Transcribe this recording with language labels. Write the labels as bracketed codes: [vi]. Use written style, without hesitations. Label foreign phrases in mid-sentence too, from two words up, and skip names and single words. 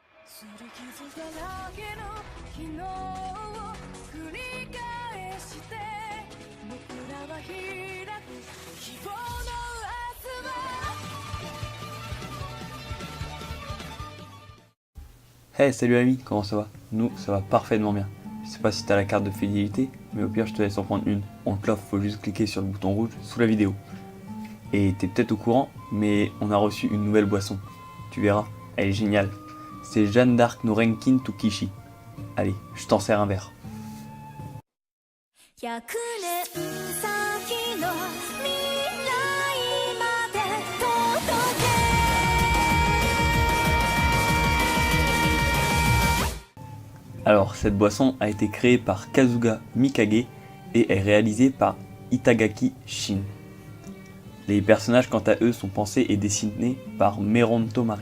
[ja] 擦り傷だらけの昨日を繰り返して僕らは開く希望の明日は [fr] Hey, salut ami, comment ça va? Nous, ça va parfaitement bien. Je sais pas si t'as la carte de fidélité, mais au pire je te laisse en prendre une. On te l'offre, faut juste cliquer sur le bouton rouge sous la vidéo. Et t'es peut-être au courant, mais on a reçu une nouvelle boisson. Tu verras, elle est géniale. C'est Jeanne d'Arc no Renkin Tukishi. Allez, je t'en sers un verre. [ja] 100 年先の未来まで届け [fr] Alors, cette boisson a été créée par Kazuga Mikage et est réalisée par Itagaki Shin. Les personnages, quant à eux, sont pensés et dessinés par Meronto Mari.